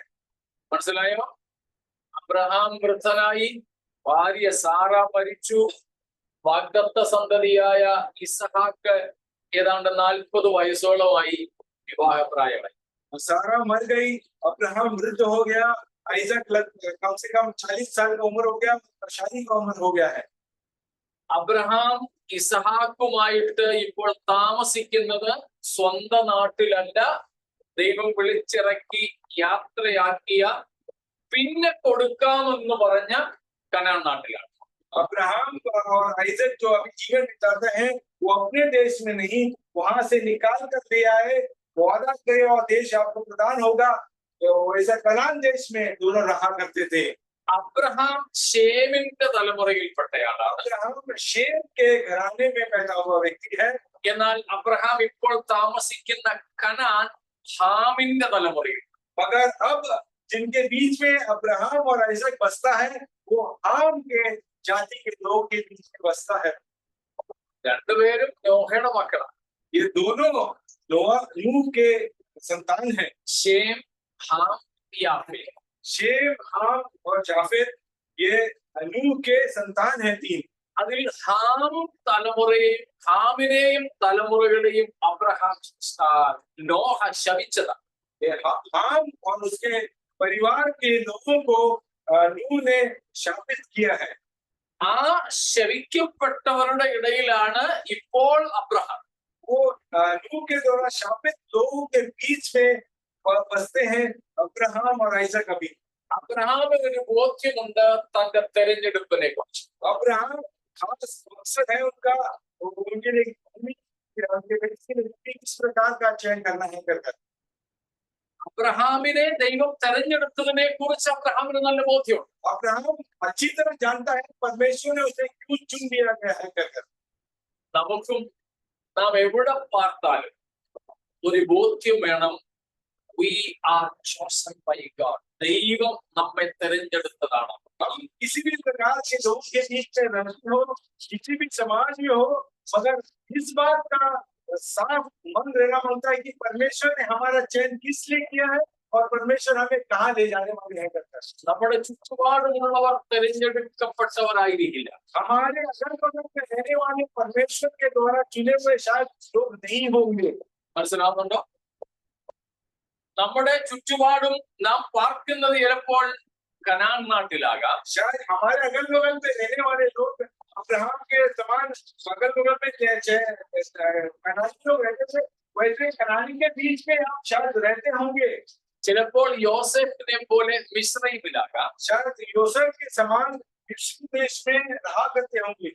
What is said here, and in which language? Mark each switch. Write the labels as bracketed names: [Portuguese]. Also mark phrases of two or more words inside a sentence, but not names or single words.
[Malayalam] മനസ്സിലായോ? അബ്രഹാം വൃദ്ധനായി, ഭാര്യ സാറ മരിച്ചു, വാഗ്ദത്ത സന്തതിയായ ഇസഹാക്ക് ഏതാണ്ട് 40 വയസ്സോളമായി വിവാഹപ്രായമായി. [Hindi] सारा मर गई, अब्राहम वृद्ध हो गया, आइजक कम से कम 40 साल का उम्र हो गया और शादी का उम्र हो गया है। [Malayalam] അബ്രഹാം ഇസഹാക്കുമായിട്ട് ഇപ്പോൾ താമസിക്കുന്നത് സ്വന്തം നാട്ടിലല്ല, ദൈവം വിളിച്ചിറക്കി യാത്രയാക്കിയ പിന്നെ കൊടുക്കാമെന്ന് പറഞ്ഞ കനാൻ നാട്ടിലാണ്. [Hindi] अब्राहम और आइजक जो अभी जीवन बिताते हैं वो अपने देश में नहीं, वहां से निकाल कर ले आए, वादा करे और देश आपको प्रदान होगा, तो ऐसा कनान देश में दोनों रहा करते थे। [Malayalam] അബ്രഹാം ഷേമിന്റെ തലമുറയിൽപ്പെട്ടയാളാണ്. [Hindi] अब्राहम शेम के घराने में पैदा हुआ व्यक्ति है। [Malayalam] എന്നാൽ അബ്രഹാം ഇപ്പോൾ താമസിക്കുന്ന കനാൻ ഹാമിന്റെ തലമുറയിൽ. [Hindi] मगर अब जिनके बीच में अब्राहम और आइजक बसता है वो हाम के जाति के लोग के बीच में बसता है। [Malayalam] രണ്ടുപേരും നോഹയുടെ മക്കളാണ്. [Hindi] ये दोनों नूह के संतान हैं। [Malayalam] ഷേം, ഹാം, യാഫേത്ത്. [Hindi] शेम, हाम और जाफेत ये नूह के संतान हैं 3। [Malayalam] അതിൽ ഹാമിനെയും തലമുറകളെയും അബ്രഹാം നോഹ ശപിച്ചതാണ്. [Hindi] हाम और उसके परिवार के लोगों को नूह ने शापित किया है। [Malayalam] ആ ശപിക്കപ്പെട്ടവരുടെ ഇടയിലാണ് ഇപ്പോൾ അബ്രഹാം. [Hindi] वो नूह के द्वारा शापित लोगों के बीच में बसते हैं अब्राहम और आइजक। अभी [Malayalam] അബ്രഹാമിന് ഒരു ബോധ്യമുണ്ട് തന്റെ തെരഞ്ഞെടുപ്പിനെ കുറിച്ച്. [Hindi] अब्राहम खास मकसद है उनका, उनके लिए किस प्रकार का चयन करना है कर [Malayalam] അബ്രഹാമിനെ ദൈവം തെരഞ്ഞെടുത്തതിനെ കുറിച്ച് അബ്രഹാമിന് നല്ല ബോധ്യമുണ്ട്. [Hindi] अब्राहम अच्छी तरह जानता है परमेश्वर ने उसे क्यों चुन लिया गया है कर। [Malayalam] നമുക്കും നാം എവിടെ പാർത്താലും ഒരു ബോധ്യം വേണം. [English] We are chosen by God. [Malayalam] ദൈവം നമ്മെ തെരഞ്ഞെടുത്തതാണ്. [Hindi] हम किसी भी प्रकार के लोग के बीच में रहते हो, किसी भी समाज में हो, मगर इस बात का साफ मन रहना होता है कि परमेश्वर ने हमारा चयन किस लिए किया है और परमेश्वर हमें कहाँ ले जाने वाले हैं करकर। [Malayalam] നമ്മുടെ ചുറ്റുപാടുമുള്ളവർ തിരഞ്ഞെടുക്കപ്പെട്ടവരായിരിക്കില്ല. [Hindi] हमारे अगल बगल में रहने वाले परमेश्वर के द्वारा चुने हुए शायद लोग नहीं होंगे। [Malayalam] മനസ്സിലാവുന്നുണ്ടോ? നമ്മുടെ ചുറ്റുപാടും നാം പാർക്കുന്നത് ചിലപ്പോൾ കനാൻ നാട്ടിലാകാം. [Hindi] शायद हमारे अगल बगल में रहने वाले लोग अब्राहम के समान अगल बगल में कनानी लोग रहते थे, वैसे कनानी के बीच में आप शायद रहते होंगे। [Malayalam] ചിലപ്പോൾ യോസേഫിനെ പോലെ മിസ്രൈമിലാകാം. [Hindi] शायद यूसुफ के समान मिस्र देश में रहा करते होंगे।